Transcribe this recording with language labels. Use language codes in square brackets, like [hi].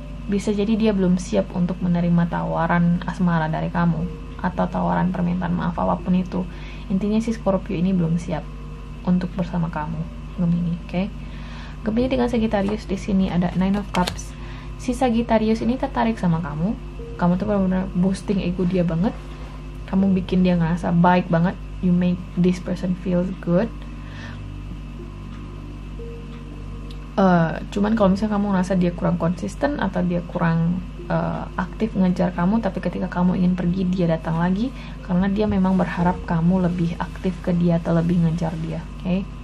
[id] Bisa jadi dia belum siap untuk menerima tawaran asmara dari kamu, atau tawaran permintaan maaf apapun itu. Intinya si Scorpio ini belum siap untuk bersama kamu, Gemini, oke? Gemini dengan Sagittarius di sini ada Nine of Cups. Si Sagittarius ini tertarik sama kamu. Kamu tuh benar-benar [en] boosting ego [id] dia banget. Kamu bikin dia ngerasa baik banget. [en] You make this person feel good. [id] Cuman kalau misalnya kamu ngerasa dia kurang konsisten atau dia kurang aktif ngejar kamu, tapi ketika kamu ingin pergi dia datang lagi, karena dia memang berharap kamu lebih aktif ke dia atau lebih ngejar dia, oke?